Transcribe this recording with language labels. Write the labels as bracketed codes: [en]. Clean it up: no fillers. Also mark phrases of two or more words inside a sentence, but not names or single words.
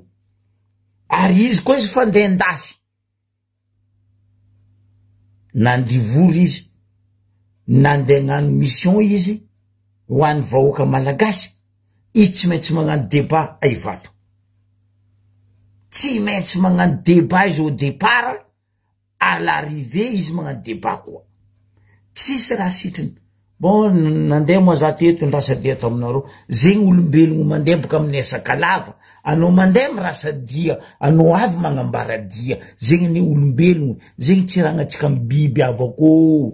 [mg] Ary izy koa izy fandeha andafy. Nandivory izy, nandeha gnano mission izy, ho an'ny vahoaka malagasy, izy tsy maintsy magnano débat aivato. Tsy maintsy magnano débat izy [fr] au départ, à l'arrivée [mg] izy magnano débat koa. Tsisy raha sitriny. Bon, nandeha moa za teto ndrasadia ato aminareo. Zegny olombelogno mandeha boka amin'ny Asakalava. Anao mandeha mirasa dia, anao avy magnambara dia. Zegny ny olombelogno, zegny tsy raha antsika biby avako.